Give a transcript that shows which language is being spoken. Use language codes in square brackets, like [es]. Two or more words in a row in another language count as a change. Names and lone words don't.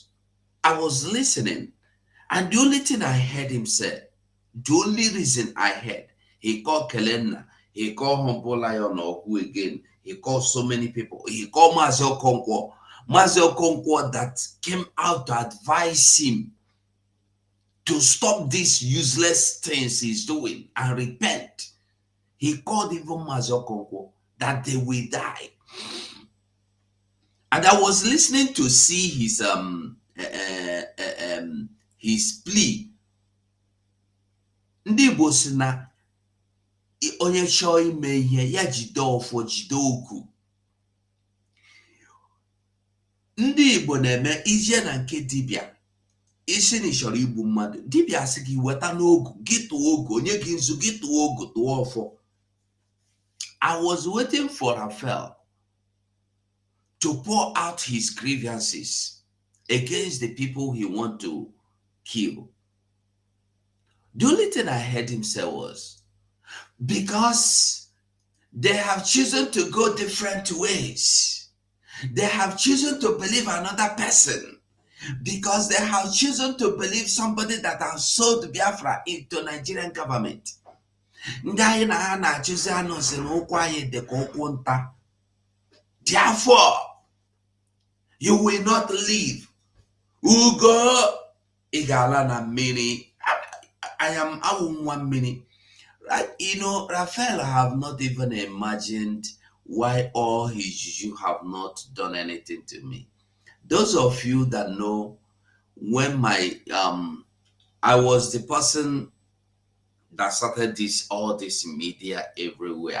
[en] I was listening, and the only thing I heard him say, the only reason I heard, he called Kelena, he called Humble Lion or who again, he called so many people, he called Mazel Okonkwo that came out to advise him to stop these useless things he's doing and repent. He called even Mazel Okonkwo that they will die. And I was listening to see his plea. [ig] Ndị Igbo si na onye chọọ ime ihe ya jide ọfọ jide okwu. Ndị Igbo na-eme ije na nke dibịa isi na ịchọrọ igbu mmadụ, dibịa sị gị weta n'ogu gị tụọ ogu, onye gị nzu gị tụọ ogu tụọ ọfọ. [en] I was waiting for Raphael to pour out his grievances against the people he want to kill. The only thing I heard him say was, because they have chosen to go different ways. They have chosen to believe another person. Because they have chosen to believe somebody that has sold Biafra into Nigerian government. Therefore, you will not leave. Ugo igala na mini. I am 1 minute. Right? You know, Raphael have not even imagined why all his juju have not done anything to me. Those of you that know, when my I was the person that started all this media everywhere.